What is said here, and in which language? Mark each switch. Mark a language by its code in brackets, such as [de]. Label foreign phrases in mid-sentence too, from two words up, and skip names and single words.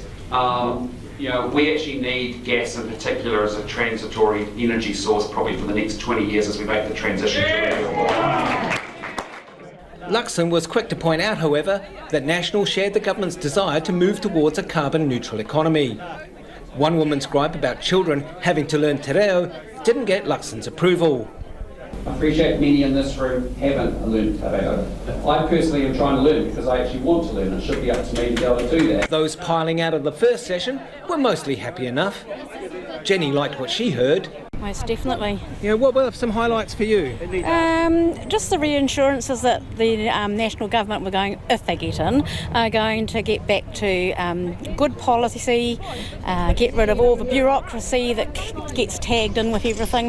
[en] We actually need gas in particular as a transitory energy source probably for the next 20 years as we make the transition to renewable. Luxon was quick to point out, however, that National shared the government's desire to move towards a carbon-neutral economy. One woman's gripe about children having to learn [mi] te reo [en] didn't get Luxon's approval. I appreciate many in this room haven't learned [mi] te reo. [en] I personally am trying to learn because I actually want to learn. It should be up to me to be able to do that. Those piling out of the first session were mostly happy enough. Jenny liked what she heard. Most definitely. What were some highlights for you? Just the reassurances that the national government were going, if they get in, are going to get back to good policy, get rid of all the bureaucracy that gets tagged in with everything.